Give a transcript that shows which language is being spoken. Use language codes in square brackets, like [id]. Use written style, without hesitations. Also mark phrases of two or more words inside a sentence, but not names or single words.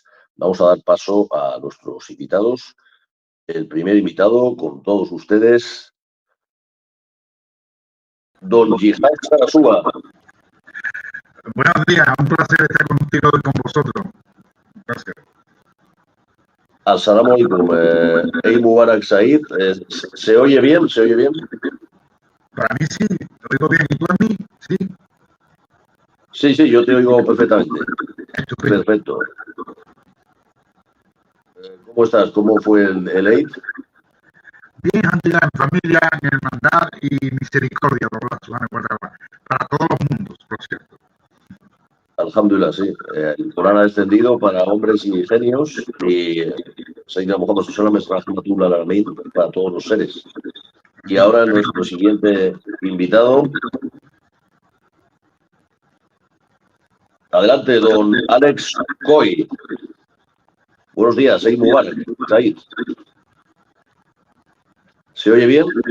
[es] Vamos a dar paso a nuestros invitados. El primer invitado, con todos ustedes, don Jihad Sarasúa. Buenos días, un placer estar contigo y con vosotros. Gracias. [ar] السلام عليكم. عيد مبارك سعيد. [es] ¿Se oye bien? ¿Se oye bien? Para mí sí, te oigo bien. ¿Y tú a mí? Sí. Sí, yo te oigo perfectamente. Estupendo. Perfecto. ¿Cómo estás? ¿Cómo fue el Eid? Bien, Antila, en familia, en hermandad y misericordia para todos los mundos, por cierto. Alhamdulillah, sí. El Corán ha descendido para hombres y genios y [ar] سيدنا محمد صلى الله عليه وسلم [es] es [ar] رحمة الله للعالمين [es] para todos los seres. Y ahora nuestro siguiente invitado. Adelante, don Alex Coy. Buenos días, [ar] عيد مبارك سعيد. [es] ¿Se oye bien?